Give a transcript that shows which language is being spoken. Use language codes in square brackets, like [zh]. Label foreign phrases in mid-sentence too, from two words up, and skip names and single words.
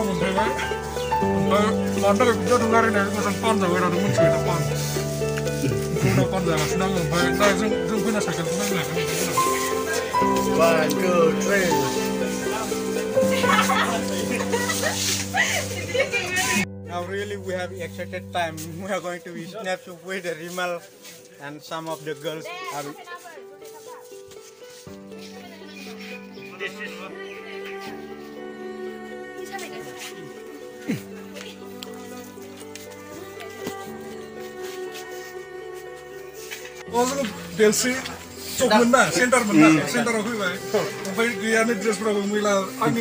[brx] मोनफैबाय ओमफ्राय मानो थाखाय बिदि जादों रायलायनाया मोजां पान जाबाय थादों मिथिबाय दा पान उनाव पान जागासिनो आङो ओमफ्राय दा जों फैना साइकेलखौ नायलायगोन 1 2 3 [en] Now really we have excited time. We are going to snap with the Rimal and some of the girls are [brx] बेलसिरि चक मोनना सेन्टार मोनना सेन्टाराव फैबाय ओमफ्राय गैयानो ड्रेसफोराबो मैला आंनि